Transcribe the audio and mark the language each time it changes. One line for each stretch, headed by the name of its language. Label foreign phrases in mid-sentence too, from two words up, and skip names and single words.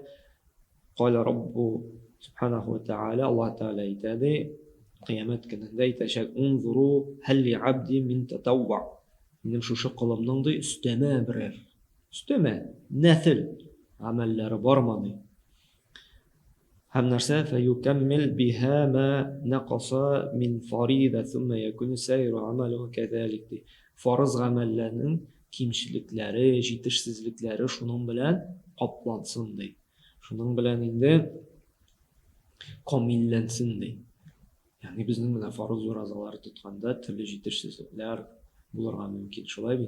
Arabic: قال رب سبحانه وتعالى,
Tatar: Аллаһ Тааля әйтә, кыямәт көнендә әйтәчәк:
Arabic: "انظروا هل لعبدي من تطوع".
Tatar: Минем шушы кылымның ди үстәмә берәр, үстәмә нәфил амәлләре бармы? Һәм нәрсә
Arabic: فيكمل بها ما نقص من الفريضة ثم يكون سائر عمله كذلك ди.
Tatar: Фарыз гамәлләрнең кимчелекләре, җитешсезлекләре шуның белән каплансын ди. Шуның белән инде камилләнсен ди. Ягъни безнең менә фарыз уразалары тотканда төрле җитешсезлекләр булырга мөмкин, шулай бит.